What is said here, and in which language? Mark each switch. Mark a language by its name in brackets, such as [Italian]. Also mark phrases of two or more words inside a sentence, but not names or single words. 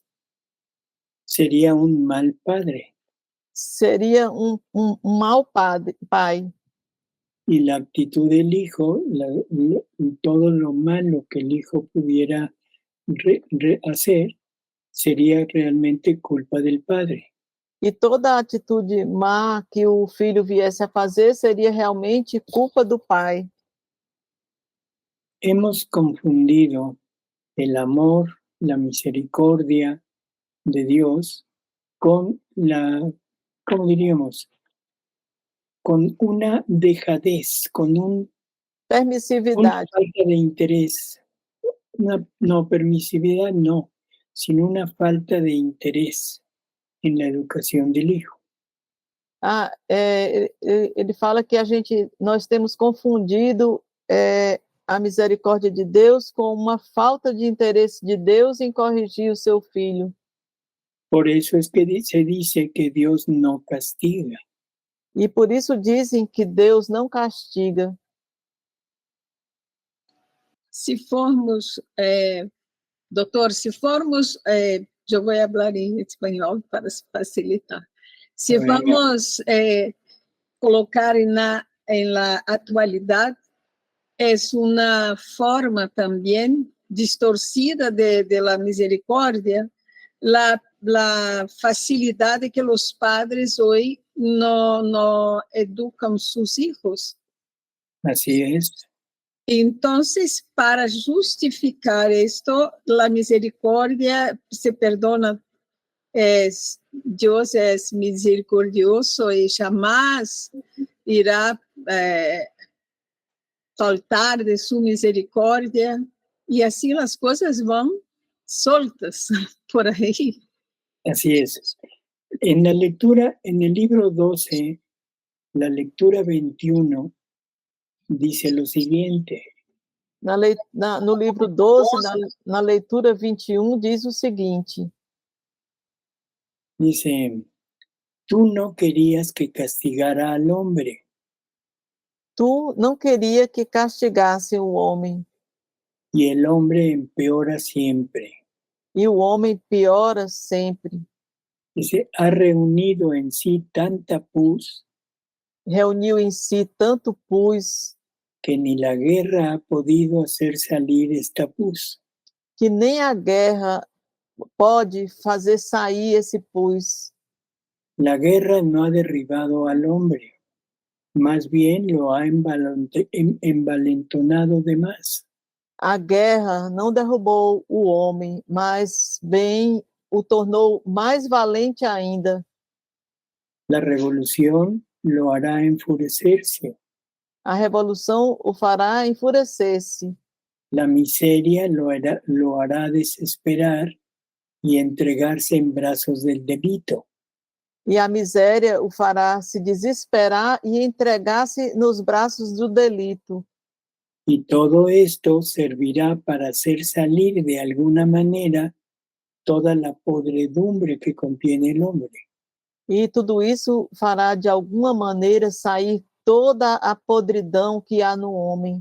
[Spanish] Sería un mal padre. [Portuguese] Seria mau pai. [Spanish] Y la actitud del hijo, todo lo malo que el hijo pudiera hacer, sería realmente culpa del padre. [Portuguese] E toda a atitude má que o filho viesse a fazer seria realmente culpa do pai. [Spanish] Hemos confundido el amor, la misericordia de Dios con ¿cómo diríamos? Con una dejadez, con una [Portuguese] Permissividade. [Spanish] falta de interés. No, permisividad no, sino una falta de interés en la educación del hijo. [Portuguese] Ele fala que nós temos confundido a misericórdia de Deus com uma falta de interesse de Deus em corrigir o seu filho. [Spanish] Por eso es que se dice que Dios no castiga. [Portuguese] E por isso dizem que Deus não castiga. Se formos, doutor, eu vou falar em espanhol para facilitar. Se vamos colocar na atualidade, é uma forma também distorcida [Spanish] de la [Portuguese] misericórdia, la facilidade que os padres hoje [Spanish] no educan sus hijos. Así es. Entonces, para justificar esto, la misericordia se perdona. Dios es misericordioso y jamás irá faltar de su misericordia. Y así las cosas van soltas por ahí. Así es. En la lectura, en el libro 12, la lectura 21, dice lo siguiente. [Portuguese] No livro 12, na leitura 21, diz o seguinte: [Spanish] Dice, tú no querías que castigara al hombre, [Portuguese] Tu não queria que castigasse o homem, [Spanish] y el hombre empeora siempre. [Portuguese] e o homem piora sempre. [Spanish] Dice, ha reunido en sí tanta pus [Portuguese] Reuniu em si tanto pus [Spanish] que ni la guerra ha podido hacer salir esta pus. [Portuguese] que nem a guerra pode fazer sair esse pus. [Spanish] La guerra no ha derribado al hombre, más bien lo ha envalentonado de más. [Portuguese] A guerra não derrubou o homem, mas bem o tornou mais valente ainda. [Spanish] La revolución lo hará enfurecerse. [Portuguese] A revolução o fará enfurecer-se. [Spanish] La miseria lo hará desesperar y entregarse en brazos del delito. [Portuguese] E a miséria o fará se desesperar e entregar-se nos braços do delito. [Spanish] Y todo esto servirá para hacer salir de alguna manera toda la podredumbre que contiene el hombre. [Portuguese] E tudo isso fará, de alguma maneira, sair toda a podridão que há no homem.